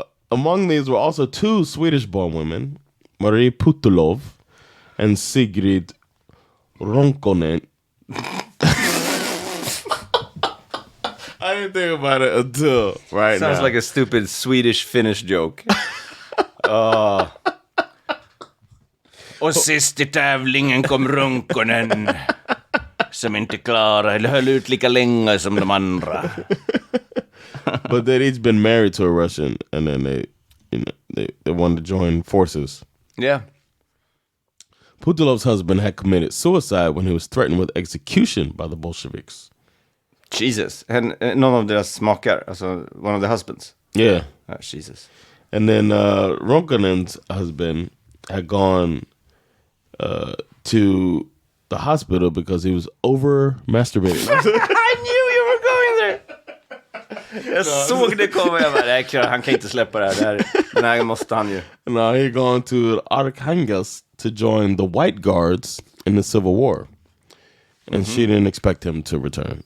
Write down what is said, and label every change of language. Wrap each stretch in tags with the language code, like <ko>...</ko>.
<en>Among these were also 2 Swedish-born women, Marie Putulov and Sigrid Ronkonen. I didn't think about it until right Sounds now. like a stupid Swedish-Finnish joke.</en> <sv>Och sist i tävlingen kom Ronkonen, som inte klarade eller höll ut lika länge som de andra.</sv> <en>But they'd each been married to a Russian, and then they wanted to join forces. Yeah. Putulov's husband had committed suicide when he was threatened with execution by the Bolsheviks.</en> <sv>Jesus. Någon av deras makar, alltså</sv> <en>one of the husbands. Yeah. Oh, Jesus. And then Ronkonen's husband had gone to the hospital because he was over masturbating. I knew you were going there.</en> <sv>Jag såg det komma. Jag bara, nej, klar, han kan inte släppa det här. Den här måste han ju.</sv> <en>No, he had gone to Arkhangelsk to join the White Guards in the Civil War. And she didn't expect him to return.</en>